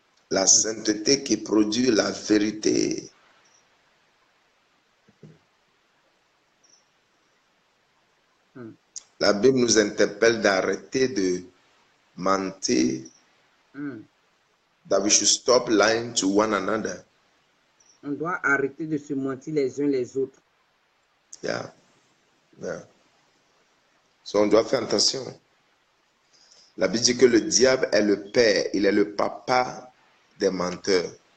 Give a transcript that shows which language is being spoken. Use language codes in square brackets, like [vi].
[fr] La sainteté qui produit la vérité. La Bible nous interpelle d'arrêter de mentir. [en] That we should stop lying to one another. [fr] On doit arrêter de se mentir les uns les autres. [en] Yeah. [fr] So on doit faire attention. La Bible dit que le diable est le père, il est le papa des menteurs.